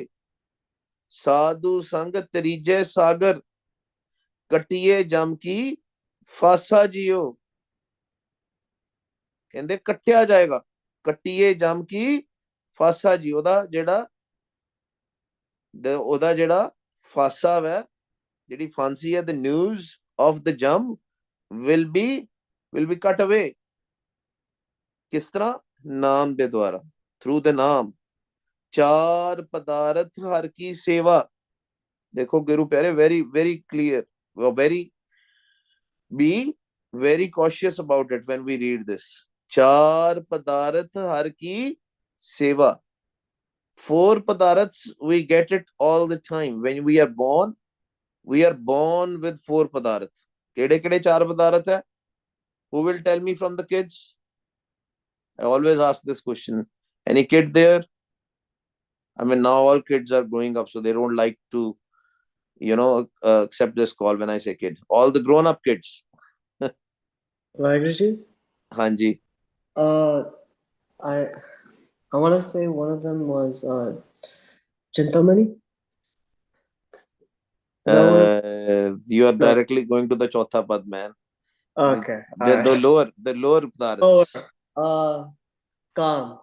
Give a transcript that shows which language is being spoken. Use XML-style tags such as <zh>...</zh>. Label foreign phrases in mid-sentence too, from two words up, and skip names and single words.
<pa>ਸਾਧੂ ਸੰਗ ਤਰੀਜੇ ਸਾਗਰ, ਕਟੀਏ ਜਮ ਕੀ ਫਾਸਾ ਜੀਓ. ਕਹਿੰਦੇ ਕੱਟਿਆ ਜਾਏਗਾ, ਕੱਟੀਏ ਜਮ ਕੀ ਫਾਸਾ ਜੀ. ਉਹਦਾ ਜਿਹੜਾ ਫਾਸਾ ਵੈ, ਜਿਹੜੀ ਫਾਂਸੀ ਹੈ,</pa> <en>the news of the jam will be cut away.</en> <pa>ਕਿਸ ਤਰ੍ਹਾਂ? ਨਾਮ ਦੇ ਦੁਆਰਾ,</pa> <en>through the ਨਾਮ.</en> <pa>ਚਾਰ ਪਦਾਰਥ ਹਰ ਕੀ ਸੇਵਾ. ਦੇਖੋ ਗੁਰੂ ਪਿਆਰੇ,</pa> <en>very very clear, be very cautious about it when we read this.</en> <pa>ਚਾਰ ਪਦਾਰਥ ਹਰ ਕੀ ਸੇਵਾ.</pa> <en>4 padarths, we get it all the time. When we are born with 4 padarth. ਕਿਹੜੇ ਕਿਹੜੇ 4 ਪਦਾਰਥ ਹੈ? Who will tell me from the kids? I always ask this question. Any kid there? I mean, now all kids are growing up, so they don't like to, accept this call when I say kid. All the grown-up kids. Vaheguru ji?</en> <hi>हाँ जी.</hi> <en>Uh, I I want to say one of them was Chintamani. Is that one of? You are No. directly going to the</en> <pa>ਚੌਥਾ ਪਦ,</pa> <en>man. The, Okay. All the, the right. lower, the lower Lower. Padarthas. Calm.</en>